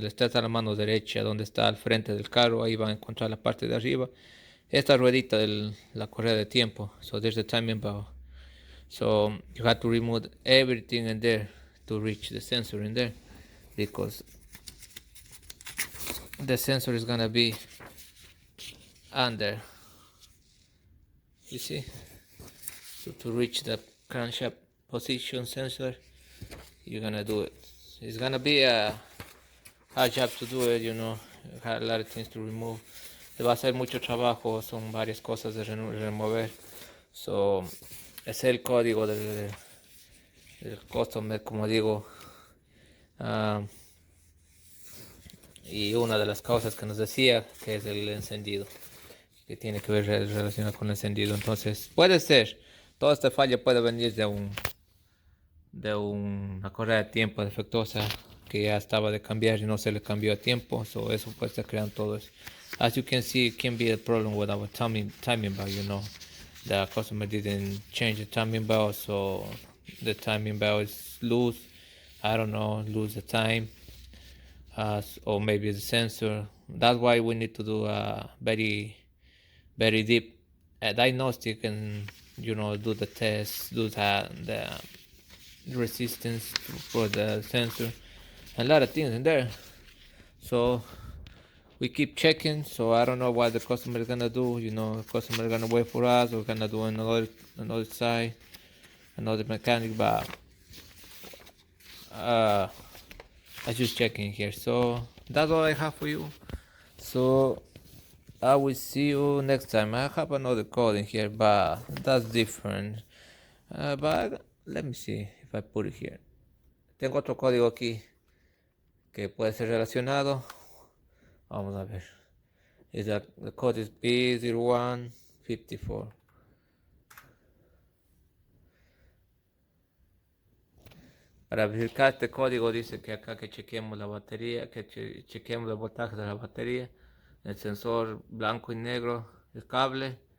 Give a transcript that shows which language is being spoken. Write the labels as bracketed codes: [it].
[es] Está a la mano derecha, donde está al frente del carro. Ahí va a encontrar la parte de arriba. Esta ruedita de la correa de tiempo. [en] So there's the timing bow. So you have to remove everything in there to reach the sensor in there, because the sensor is gonna be under. You see? So to reach the crankshaft position sensor, you're gonna do it. It's gonna be a hard job to do it, a lot of things to remove. [es] Le va a hacer mucho trabajo, son varias cosas de remover. So, es el código del customer, como digo. Y una de las cosas que nos decía que es el encendido, que tiene que ver relacionado con el encendido. Entonces puede ser, toda esta falla puede venir de una correa de tiempo defectuosa que ya estaba de cambiar y no se le cambió a tiempo. So eso puede estar creando todo eso. [en] As you can see, it can be a problem with our timing bell. The customer didn't change the timing bell, so the timing bell is loose. I don't know, lose the time. Or maybe the sensor. That's why we need to do a very, very deep diagnostic and do the test, do the resistance for the sensor, a lot of things in there. So we keep checking. So I don't know what the customer is gonna do. The customer is gonna wait for us. We're gonna do another side, another mechanic, but I'm just checking here. So that's all I have for you. So I will see you next time. I have another code in here, but that's different. But let me see if I put it here. [es] Tengo otro código aquí que puede ser relacionado. Vamos a ver. [en] The code is P0154. [es] Para verificar este código dice que acá que chequeemos la batería, que chequeemos el voltaje de la batería, el sensor blanco y negro, el cable,